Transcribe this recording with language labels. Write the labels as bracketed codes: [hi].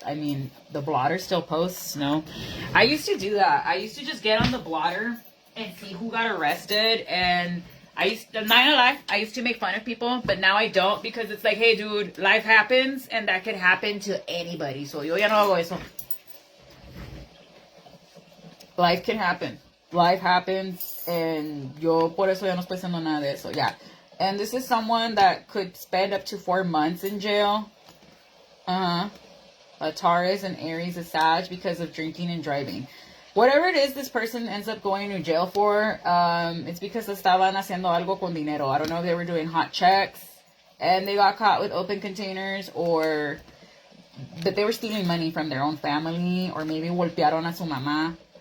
[en] I mean, the blotter still posts, no? I used to do that. I used to just get on the blotter and see who got arrested, and not gonna lie, I used to make fun of people, but now I don't, because it's like, hey, dude, life happens, and that could happen to anybody. So [es] yo ya no hago eso. [en] Life can happen. Life happens, and [es] yo por eso ya no estoy haciendo nada de eso. [en] Yeah. And this is someone that could spend up to 4 months in jail. A Taurus, and Aries, a Sag, because of drinking and driving. Whatever it is this person ends up going to jail for, it's because [es] estaban haciendo algo con dinero. [en] I don't know if they were doing hot checks and they got caught with open containers, or that they were stealing money from their own family, or maybe [es] golpearon a su mamá.